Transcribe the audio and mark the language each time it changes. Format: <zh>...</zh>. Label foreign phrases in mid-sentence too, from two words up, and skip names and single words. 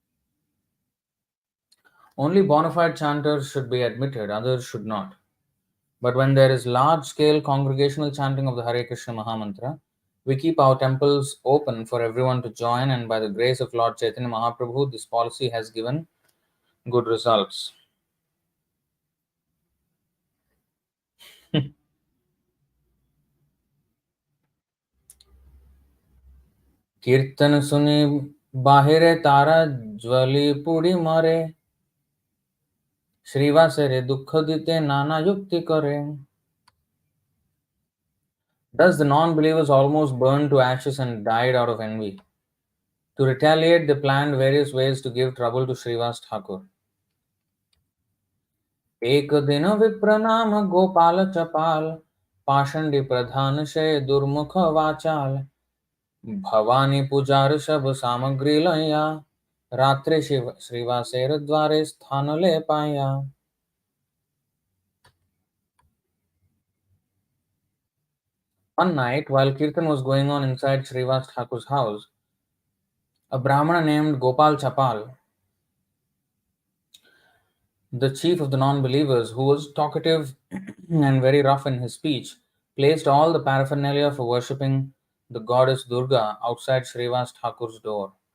<en>Only bona fide chanters should be admitted, others should not. But when there is large scale congregational chanting of the Hare Krishna Mahamantra, we keep our temples open for everyone to join, and by the grace of Lord Chaitanya Mahaprabhu, this policy has given good results.</en> <bn>কীর্তন শুনি বাহিরে তারা জ্বলি পুড়ি মরে শ্রীবাসেরে দুঃখ দিতে নানা যুক্তি করে.</bn> <en>Thus the non-believers almost burned to ashes and died out of envy. To retaliate, they planned various ways to give trouble to Srivas Thakur.</en> <bn>এক দিন বিপ্র নাম গোপাল চাপাল পাষণ্ডী প্রধান সেই দুর্মুখ বাচাল ভবানী পূজার সব সামগ্রী লঞা রাত্রি শিব শ্রীবাসের দ্বারে স্থান লেপায়া.</bn> <en>One night, while Kirtan was going on inside Srivas Thakur's house, a Brahmana named Gopal Chapal, the chief of the non-believers, who was talkative and very rough in his speech, placed all the paraphernalia for worshipping the goddess Durga outside Srivas Thakur's door.</en>